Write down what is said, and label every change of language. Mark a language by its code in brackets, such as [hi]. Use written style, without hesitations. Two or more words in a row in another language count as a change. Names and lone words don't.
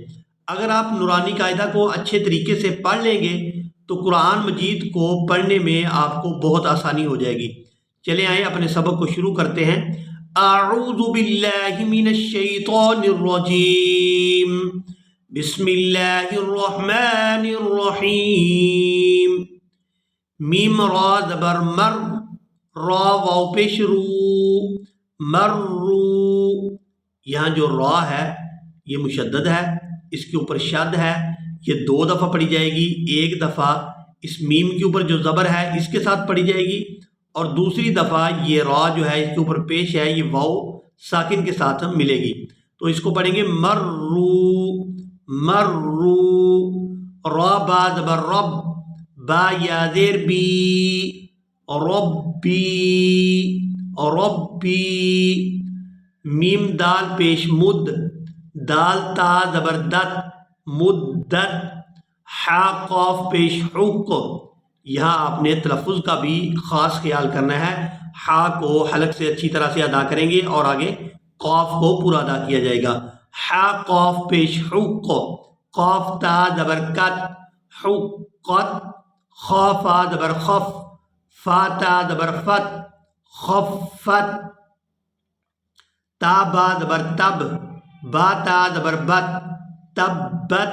[ur] اگر آپ نورانی قاعدہ کو اچھے طریقے سے پڑھ لیں گے تو قرآن مجید کو پڑھنے میں آپ کو بہت آسانی ہو جائے گی۔ چلیں آئیں اپنے سبق کو شروع کرتے ہیں۔ [ar] اعوذ باللہ من الشیطان الرجیم، بسم اللہ الرحمن الرحیم۔ [ur] میم را زبر مر، را واو پیش رو، مرو۔ یہاں جو را ہے یہ مشدد ہے، اس کے اوپر شد ہے، یہ 2 دفعہ پڑھی جائے گی۔ ایک دفعہ اس میم کے اوپر جو زبر ہے اس کے ساتھ پڑھی جائے گی اور دوسری دفعہ یہ را جو ہے اس کے اوپر پیش ہے، یہ واو ساکن کے ساتھ ملے گی۔ تو اس کو پڑھیں گے مرو، مرو۔ را با زبر رب، با یا زیر بی، ربی، ربی۔ میم دال پیش مد، دال تا زبر دت، مدت۔ حا قاف پیش حق، یہاں آپ نے تلفظ کا بھی خاص خیال کرنا ہے۔ حا کو حلق سے اچھی طرح سے ادا کریں گے اور آگے قاف کو پورا ادا کیا جائے گا۔ حا قاف پیش حق، قاف تا زبر کت، حقت۔ خا فا زبر خف، فا تا زبر فت، خفت۔ تا با زبر تب، با تا زبر بت، تبت۔